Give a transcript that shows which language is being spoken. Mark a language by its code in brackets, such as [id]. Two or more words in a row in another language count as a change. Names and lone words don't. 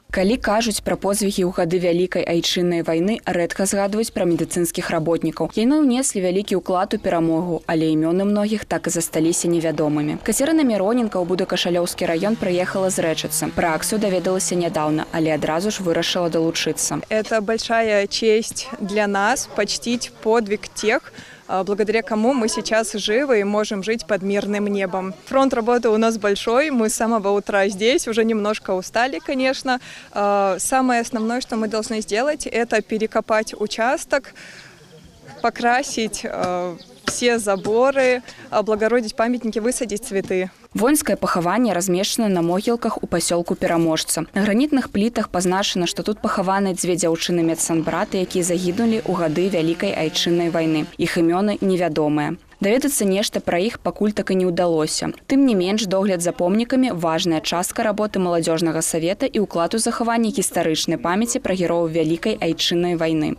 [be] Калі кажуць пра подзвігі ў гады вялікай айчыннай вайны, рэдка згадваюць пра медыцынскіх работнікаў. Яны ўнеслі вялікі ўклад у перамогу, але імёны многіх так і засталіся невядомымі. Кацярына Міроненка ў Будакашалёўскі раён прыехала з Рэчыцы. Пра акцыю даведалася нядаўна, але адразу ж вырашыла долучыцца. [ru] Это большая честь для нас почтить подвиг тех, благодаря кому мы сейчас живы и можем жить под мирным небом. Фронт работы у нас большой, мы с самого утра здесь, уже немножко устали, конечно. Самое основное, что мы должны сделать, это перекопать участок, покрасить все заборы, облагородить памятники, высадить цветы. [be] Воінскае пахаванне размешчана на могілках у пасёлку Пераможца. На гранітных плітах пазначана, што тут пахаваны дзве дзяўчыны медсанбраты, якія загінулі ў гады вялікай айчыннай вайны. Іх імёны невядомыя. Даведацца нешта пра іх пакуль так і не ўдалося. Тым не менш, догляд за помнікамі – важная частка работы маладзёжнага савета і ўклад у захаванне гістарычнай памяці пра герояў вялікай айчыннай вайны.